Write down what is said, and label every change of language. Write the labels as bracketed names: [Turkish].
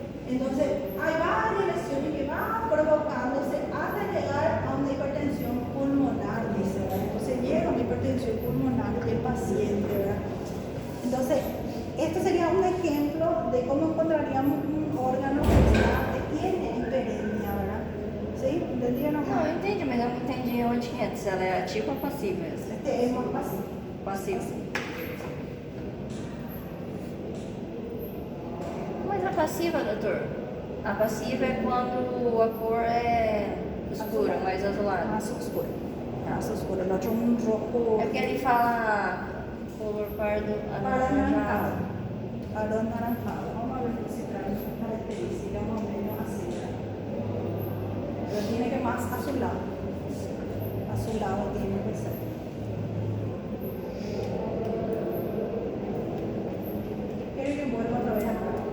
[Spanish] Entonces, hay varias lesiones que van provocándose hasta llegar a una hipertensión pulmonar, dice, ¿verdad? Entonces llega una hipertensión pulmonar del paciente, ¿verdad? Entonces, esto sería un ejemplo de cómo encontraríamos un órgano que tiene hiperemia, ¿verdad? ¿Sí? ¿Entendieron? [Portuguese] Não, eu entendi, mas eu não entendi onde que é. Se ela é ativa ou passiva. [Spanish] Este es más pasivo. [Portuguese] Passiva. Mas a passiva, doutor? A passiva é quando a cor é escura, mais azulada. [Spanish] Más oscuro. Más oscuro. El otro un rojo. [Portuguese] É porque ele fala cor pardo [Spanish] Anaranjado. anaranjado. Anaranjado. Vamos a ver si trae sus características más o menos así, ¿verdad? Pero tiene que más azulado. Azulado tiene que ser. Quiero que vuelva otra vez acá.